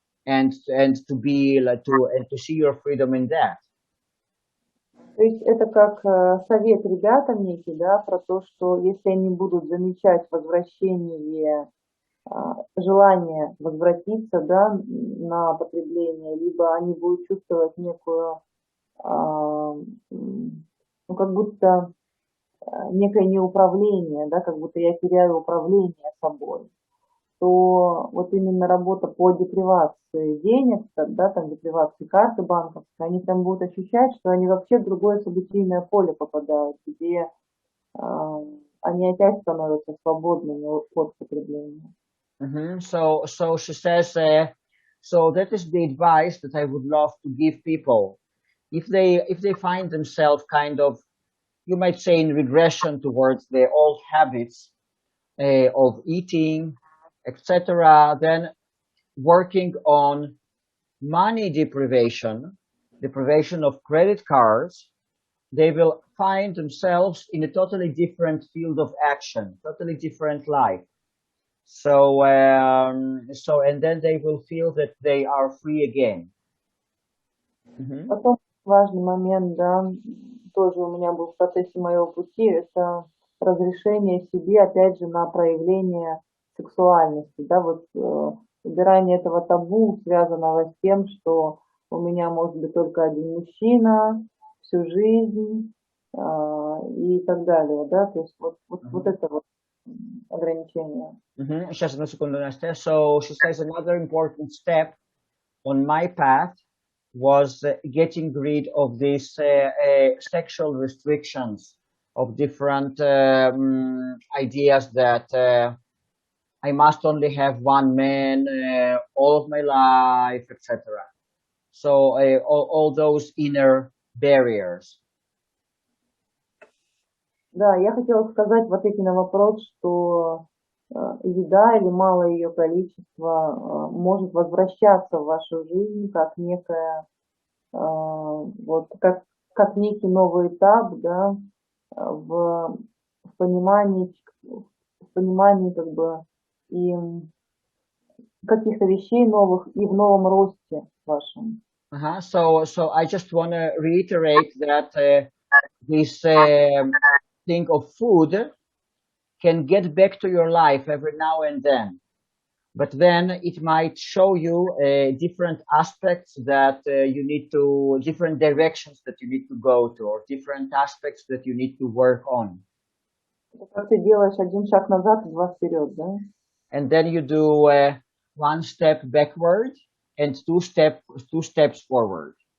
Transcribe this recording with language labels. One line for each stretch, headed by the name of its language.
English: And to be like to see your freedom in that.
Russian: То есть это как совет ребятам некий, да, про то, что если они будут замечать возвращение, желание возвратиться, да, на потребление, либо они будут чувствовать некую, ну, как будто некое неуправление, да, как будто я теряю управление собой, то вот именно работа по депривации денег, да, там депривации карты банковской, они там будут ощущать, что они вообще в другое событийное поле попадают, где они опять становятся свободными от потребления.
English: So she says, so that is the advice that I would love to give people. If they find themselves kind of, you might say, in regression towards their old habits of eating, etc., then working on money deprivation of credit cards, they will find themselves in a totally different field of action, totally different life. So, and then they will feel that they are free again.
Russian: Потом важный момент, да, тоже у меня был в процессе моего пути, это разрешение себе, опять же, на проявление сексуальности, да, вот убирание этого табу, связанного с тем, что у меня может быть только один мужчина всю жизнь и так далее, да, то есть вот это вот ограничение. Сейчас одну секунду, Настя.
English: So she says another important step on my path was getting rid of these sexual restrictions of different ideas that I must only have one man all of my life, etc. So all those inner barriers.
Russian: Да, я хотела сказать в ответе на вопрос, что еда или малое ее количество может возвращаться в вашу жизнь как некая, вот как некий новый этап, да, в понимании как бы и каких-то вещей новых и в новом росте вашем.
English: So I just want to reiterate that this thing of food can get back to your life every now and then, but then it might show you different aspects that you need to, different directions that you need to go to, or different aspects that you need to work on.
Russian: Как ты делаешь один шаг назад и два вперед, да?
English: And then you do one step backward and two steps forward.